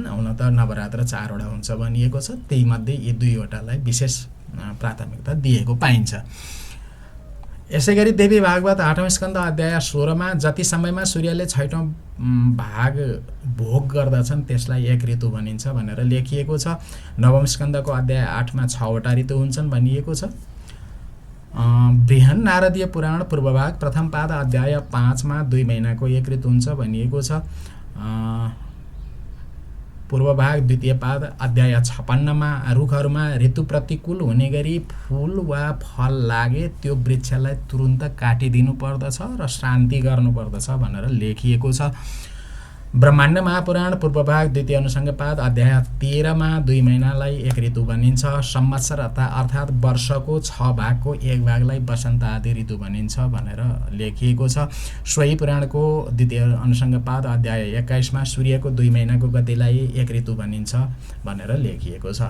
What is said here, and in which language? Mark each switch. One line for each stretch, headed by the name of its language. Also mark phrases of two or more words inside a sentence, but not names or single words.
Nepali: हुन त नवरात्र 4 वटा हुन्छ भनिएको छ, त्यही मध्ये यी दुईवटालाई विशेष प्राथमिकता दिएको पाइन्छ। यसै गरी देवी भागवत 8औं स्कन्द अध्याय 16 मा जति समयमा सूर्यले 6औं भाग भोग गर्दछन् त्यसलाई एक ऋतु भनिन्छ भनेर लेखिएको छ। 9औं स्कन्दको अध्याय 8 मा 6 वटा ऋतु हुन्छन् भनिएको छ। बृहन् नारदीय पुराण पूर्वभाग प्रथम पाद अध्याय 5 मा 2 महिनाको एक ऋतु हुन्छ भनिएको छ। पूर्वभाग द्वितीय पाद अध्याय 56 मा रुखहरूमा ऋतु प्रतिकूल हुने गरी फूल वा फल लागे त्यो वृक्षलाई तुरुन्त काटिदिनु पर्दछ र शान्ति गर्नुपर्दछ भनेर लेखिएको छ। ब्रह्माण्ड महापुराण पूर्वभाग द्वितीय अनुसङ्ग पाद अध्याय 13 मा 2 महिनालाई एक ऋतु भनिन्छ। संवत्सर अर्थात् वर्षको 6 भागको एक भागलाई वसन्त आदि ऋतु भनिन्छ भनेर लेखिएको छ। सोही पुराणको द्वितीय अनुसङ्ग पाद अध्याय 21 मा सूर्यको 2 महिनाको गतिलाई एक ऋतु भनिन्छ भनेर लेखिएको छ।